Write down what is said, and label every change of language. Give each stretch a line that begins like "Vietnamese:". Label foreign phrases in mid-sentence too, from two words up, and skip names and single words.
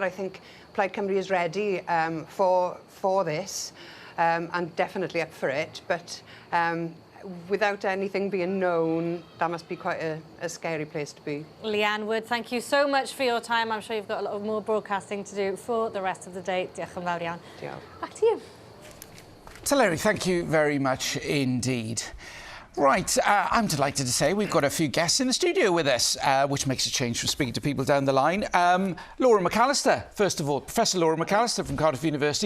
English: I think Plaid Cymru is ready for this and definitely up for it. But without anything being known, that must be quite a scary place to be. Leanne Wood, thank you so much for your time. I'm sure you've got a lot of more broadcasting to do for the rest of the day.
Welsh: Diolch yn fawr iawn.
English: Back to you. So, Larry, thank you very much indeed. Right, I'm delighted to say we've got a few guests in the studio with us, which makes a change from speaking to people down the line. Laura McAllister, first of all, Professor Laura McAllister from Cardiff University.